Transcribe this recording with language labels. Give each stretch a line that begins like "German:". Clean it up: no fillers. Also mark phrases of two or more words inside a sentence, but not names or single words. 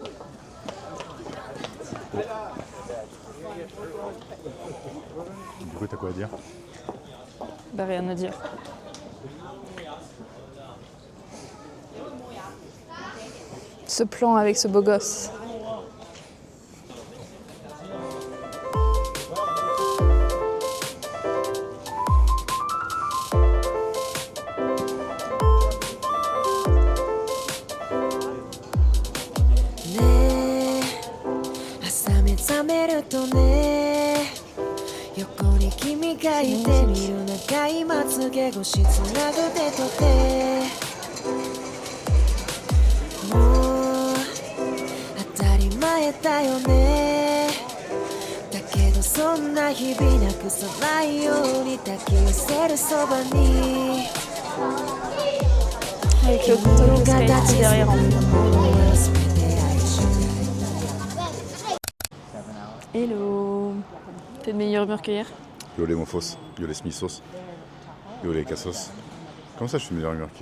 French: Du coup t'as quoi à dire? Bah rien à dire. Ce plan avec ce beau gosse.
Japanese: ねえ朝目覚めるとね横に君がいて見る長いまつげ越しつなぐ手と手もう当たり前だよねだけどそんな日々なくさないように抱き寄せるそばに
French: Avec le pantalon qui derrière en plus. Hello. T'es de meilleure humeur que hier? Yo les mofos, yo les smithos, yo les cassos. Comment ça je suis meilleure humeur qu'hier?